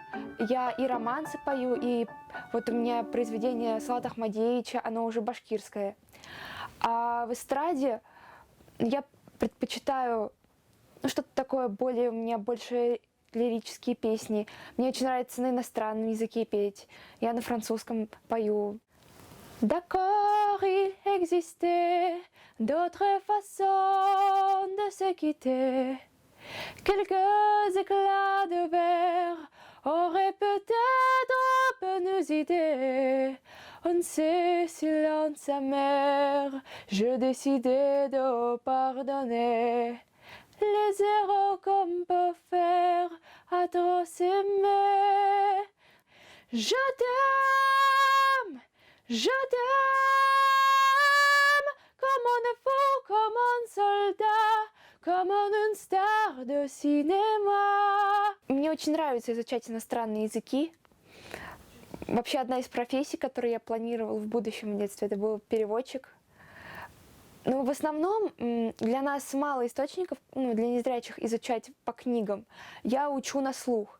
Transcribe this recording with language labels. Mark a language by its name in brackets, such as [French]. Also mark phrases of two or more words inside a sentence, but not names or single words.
[Russian] Я и романсы пою, и вот у меня произведение Салата Ахмадеевича, оно уже башкирское. А в эстраде я предпочитаю что-то такое более, у меня больше лирические песни. Мне очень нравится на иностранном языке петь. Я на французском пою. [French] D'accord, il existait d'autres façons de se quitter. Quelques éclats de verre auraient peut-être peu nos idées. En ce silence amer, je décidai de pardonner. les erreurs qu'on peut faire à trop s'aimer. Je t'aime, comme un fou, comme un soldat, comme une star de cinéma. [Russian] Мне очень нравится изучать иностранные языки. Вообще одна из профессий, которую я планировала в будущем в детстве, это был переводчик. Но в основном для нас мало источников, для незрячих, изучать по книгам. Я учу на слух.